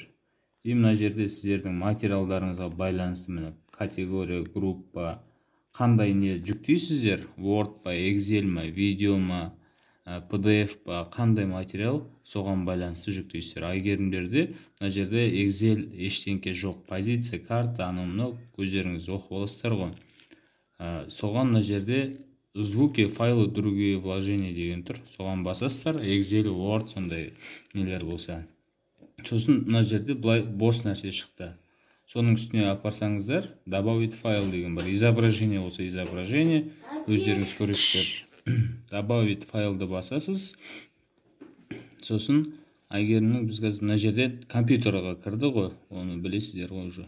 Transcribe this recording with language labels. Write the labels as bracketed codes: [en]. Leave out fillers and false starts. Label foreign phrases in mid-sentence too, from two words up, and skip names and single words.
[kk] И мына жерде сіздердің материалдарыңызға байланысты міне категория, группа, қандай не жүктейсіздер, Word па, Excel ма, видео ма, PDF па, қандай материал, соған байланысты жүктейсіздер. Айгерімдерде мына жерде Excel ештеңке жоқ. Позиция, карта, анау өздеріңіз оқып аласыздар ғой. Соған мына жерде [ru] звуки, файлы, другие вложения [kk] деген тұр. Соған басасыздар, Excel, Word сондай нелер болса. Сосын мына жерде былай бос нәрсе шықты. Соның үстіне апарсаңыздар, [ru] добавить файл [kk] деген бар. Изображение болса изображение, өздеріңіз көресіздер. Добавить файлды басасыз. Сосын Айгерімнің біз қазір мына жерде компьютерға кірді ғой, оны білесіздер ғой уже.